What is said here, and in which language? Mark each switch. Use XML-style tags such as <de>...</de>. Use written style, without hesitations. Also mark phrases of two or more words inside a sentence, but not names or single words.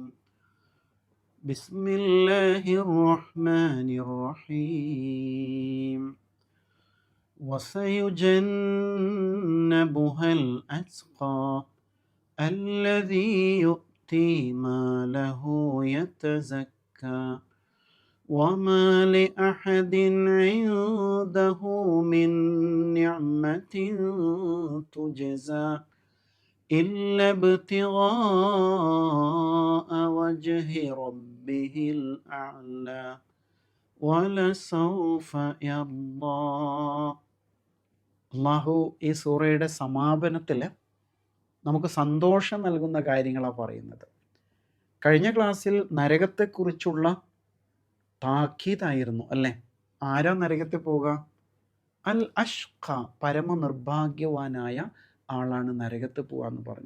<ar>بسم الله الرحمن الرحيم. وسيجنبها الأتقى الذي يؤتي ماله يتزكى وما لأحد عنده من نعمة تجزى إلا ابتغاء وجه ربه الأعلى ولسوف يرضى.</ar> <ml>അള്ളാഹു ഈ സൂറയുടെ സമാപനത്തിൽ നമുക്ക് സന്തോഷം നൽകുന്ന കാര്യങ്ങളാണ് പറയുന്നത്. കഴിഞ്ഞ ക്ലാസ്സിൽ നരകത്തെക്കുറിച്ചുള്ള താക്കീതായിരുന്നു അല്ലേ? ആരാ നരകത്തിൽ പോവുക? അൽ അഷ്ഖ, പരമനിർഭാഗ്യവാനായ ആളാണ് നരകത്തിൽ പോവാന്ന് പറഞ്ഞു.</ml>